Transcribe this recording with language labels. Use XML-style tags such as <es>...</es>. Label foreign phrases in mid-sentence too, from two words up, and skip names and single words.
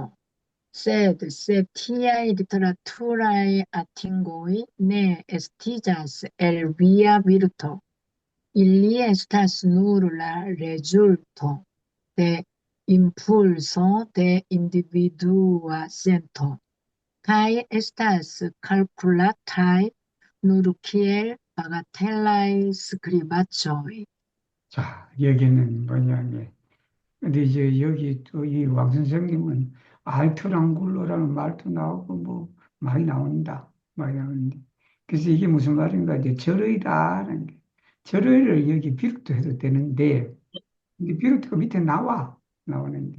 <eo>sed se tiaj literaturaj atingoj ne estiĝas el via virto, ili estas nur la rezulto de impulso de individua sento, kaj estas kalkulataj nur kiel bagatelaj skribaĵoj.</eo> <ko>자, 여기는 뭐냐면, 근데 이제 여기 또 이 왕 선생님은 알트랑굴로라는 말도 나오고 뭐 많이 나온다. 많이 나오는데. 그래서 이게 무슨 말인가 이제 절의다라는 게. 절의를 여기 비롯해도 되는데, 근데 비롯해가 밑에 나오는데.</ko>